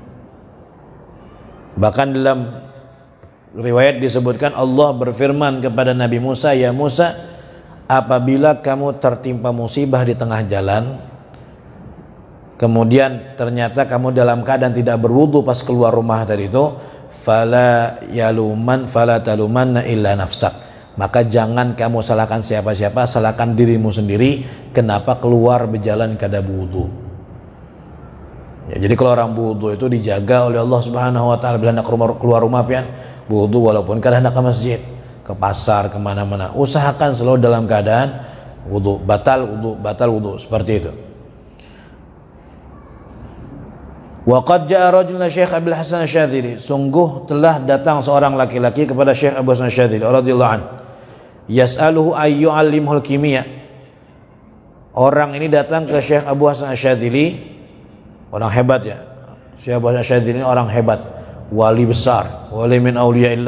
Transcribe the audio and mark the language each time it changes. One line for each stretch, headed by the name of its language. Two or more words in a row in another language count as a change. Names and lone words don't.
Indonesian: Bahkan dalam riwayat disebutkan Allah berfirman kepada Nabi Musa, ya Musa, apabila kamu tertimpa musibah di tengah jalan, kemudian ternyata kamu dalam keadaan tidak berwudu pas keluar rumah tadi itu,
Arabic: فلا تلومن إلا نفسك,
Indonesian: maka jangan kamu salahkan siapa-siapa, salahkan dirimu sendiri, kenapa keluar berjalan kada wudu. Ya, jadi kalau orang wudu itu dijaga oleh Allah
Arabic: سبحانه وتعالى.
Indonesian: Bila nak keluar rumah
Banjar: pian wudu, walaupun kada hendak
Indonesian: ke masjid, ke pasar, kemana-mana, usahakan selalu dalam keadaan wudu. Batal wudu seperti itu.
Arabic: وقد جاء رجل Syekh Abdul Hasan Asy-Syadzili,
Indonesian: sungguh telah datang seorang laki-laki kepada Syekh Abu Hasan Asy-Syadzili
Arabic: رضي الله عنه يسأله أن يعلمه الكيمياء.
Indonesian: Orang ini datang ke Syekh Abu Hasan Asy-Syadzili, orang hebat ya. Syekh Abu Hasan Asy-Syadzili ini orang hebat, wali besar,
Arabic: ولي من أولياء الله.